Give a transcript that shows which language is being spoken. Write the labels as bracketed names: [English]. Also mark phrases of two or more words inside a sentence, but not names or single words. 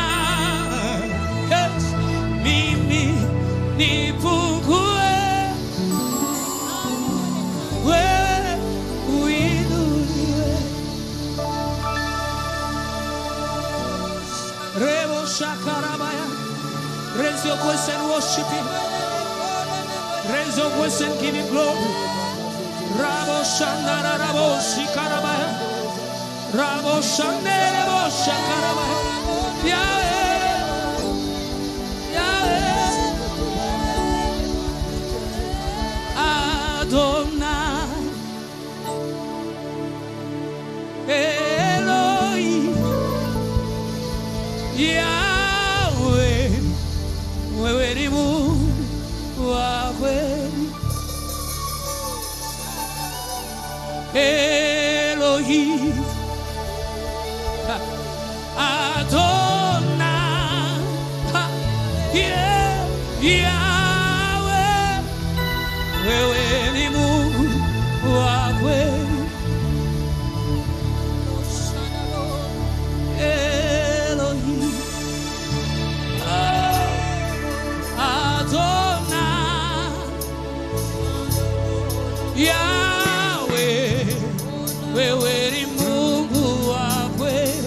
[English] Yes. [Swahili] Mimi nipungue, wewe uinuliwe. Rebo shakarabaya. [English] Raise your voice and worship him. Raise your voice and give him glory. Rabo shandara rabo shikarabaya. Rabo shandere rabo shakarabaya. [Swahili] Yahweh. Yahweh. Adonai. Elohim. Yahweh. Wewe ni Mungu wa kweli. Elohim. Adonai. Yeah. Yahweh. wewe ni Mungu wa kweli. Elohim, Adonai, Yahweh, wewe ni Mungu wa kweli.